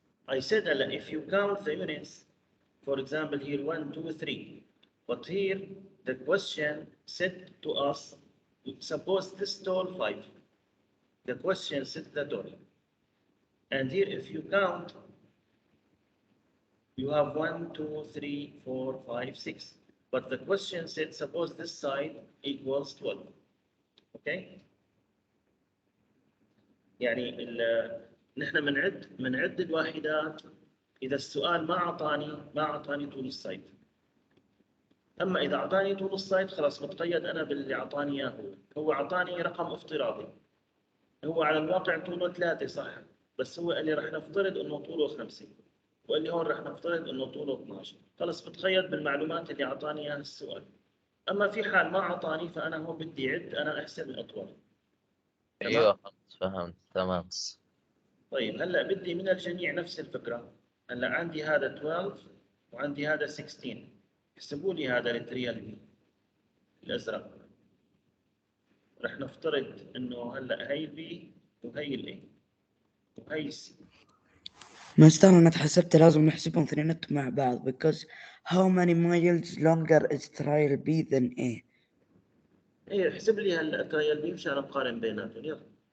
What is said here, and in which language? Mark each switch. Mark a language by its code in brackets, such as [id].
[en] I said if you count the units, for example, here 1, 2, 3, but here the question said to us, suppose this total 5. The question said the total. And here, if you count, you have 1, 2, 3, 4, 5, 6. But the question said, suppose this side equals 12. Okay? [ar] يعني نحن بنعد الواحدات إذا السؤال ما أعطاني طول السايد. أما إذا أعطاني طول السايد خلاص متقيد أنا باللي أعطاني إياه هو أعطاني رقم افتراضي. هو على الواقع طوله 3 صح، بس هو قال لي رح نفترض إنه طوله 5. وقال لي هون رح نفترض إنه طوله 12. خلص بتقيد بالمعلومات اللي أعطاني إياها السؤال. أما في حال ما أعطاني فأنا هون بدي أعد أنا أحسب الأطوال. ايوه خلاص فهمت تمام. طيب هلا بدي من الجميع نفس الفكرة. هلا عندي هذا 12 وعندي هذا 16. احسبوا لي هذا التريال بي الأزرق. رح نفترض إنه هلا هي البي وهي الاي وهي السي. مستر أنا حسبت لازم نحسبهم اثنيناتهم مع بعض [en] because how many miles longer is trial B than A. [ar] ايه احسب لي هلا التريال بي مشان نقارن بيناتهم يلا.